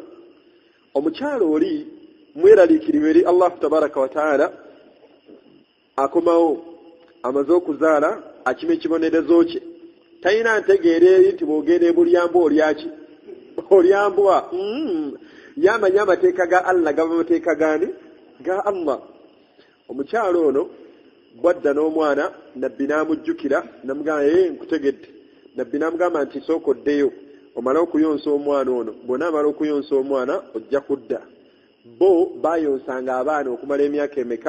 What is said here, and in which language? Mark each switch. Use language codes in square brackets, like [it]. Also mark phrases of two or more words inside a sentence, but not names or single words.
[lg] Omukyalo oli mweraliikirivu eri Allah [ar] tabaraka wa taala, [lg] akomawo amaze okuzaala akima ekibonerezo kye. Talina ntegeera eri nti bw'ogenda ebulyambwa olyaki olyambwa. Yamanya amateeka ga Allah gaba mateeka gani? Ga Allah. Omukyalo ono bwadda n'omwana, nabbi n'amujjukira n'amugamba nkutegedde. Nabbi n'amugamba nti sooka oddeyo omala okuyonsa omwana ono, bw'onaamala okuyonsa omwana ojja kudda. Bo baayonsanga abaana okumala emyaka emeka?